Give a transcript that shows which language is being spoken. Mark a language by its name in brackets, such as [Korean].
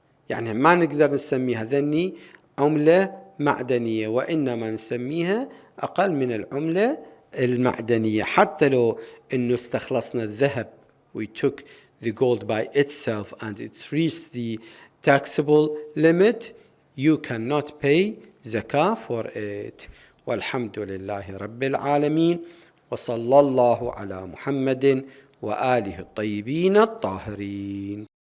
[Arabic] يعني ما نقدر نسميها ذني عملة معدنية, وإنما نسميها أقل من العملة المعدنية. حتى لو إنه استخلصنا الذهب, [English] we took the gold by itself and it reached the taxable limit, you cannot pay zakah for it. [Arabic] والحمد لله رب العالمين وصلى الله على محمد وآله الطيبين الطاهرين.